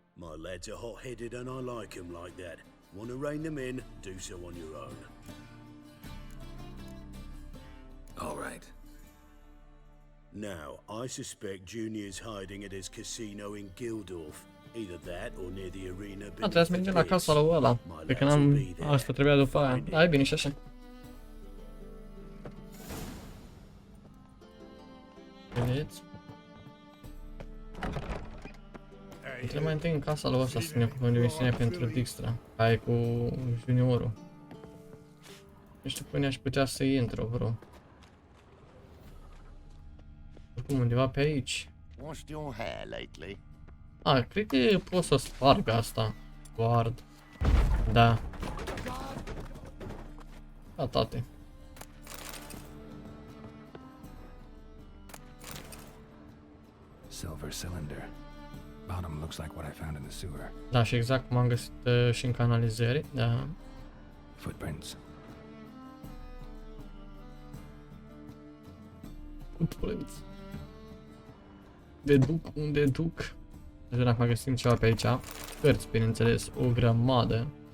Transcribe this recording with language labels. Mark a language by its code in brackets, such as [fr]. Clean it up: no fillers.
[en] My lads are hot-headed and I like them like that. Want to rein them in, do so on your own. All right. Now, I suspect Junior's hiding at his casino in Gildorf. Either that or near the arena. [ro] Trebuie să mergem la casa lui ăla. Pe că n-am... Asta trebuia după aia. Da, e bine și așa. Vedeți? Trebuie mai întâi în casa lui ăsta să ne ocupăm de misiunea pentru Dijkstra. Aia cu juniorul. Nu știu până aș putea să intru, bro. Oricum, undeva pe aici. Cred că pot să sparg asta. [en] Guard. [ro] Da. Da, tate. [en] Silver cylinder. Bottom looks like what I found in the sewer. [ro] Da, și exact cum am găsit și în canalizări, da. [en] Footprints. [ro] Footprints. De duc, unde duc? Nu știu dacă mai găsim ceva pe aici. Cărți, bineînțeles, o grămadă.